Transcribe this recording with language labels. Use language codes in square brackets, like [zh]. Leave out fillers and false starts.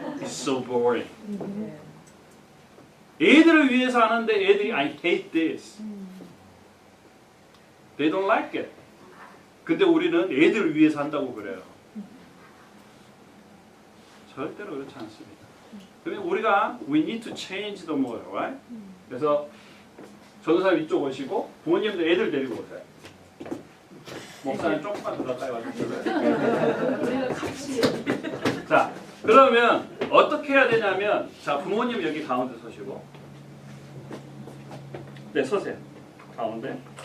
[en] It's so boring. [ko] 애들을 위해서 하는데 애들이 [en] I hate this. They don't like it. [ko] 근데 우리는 애들을 위해서 한다고 그래요. 절대로 그렇지 않습니다. 그러면 우리가 [en] we need to change the model, right? [ko] 그래서 전도사님 이쪽 오시고 부모님들 애들 데리고 오세요. 목사님 조금만 더 가까이 와주세요. 우리가 같이 자, 그러면 어떻게 해야 되냐면, 자 부모님 여기 가운데 서시고, 네 서세요. 가운데.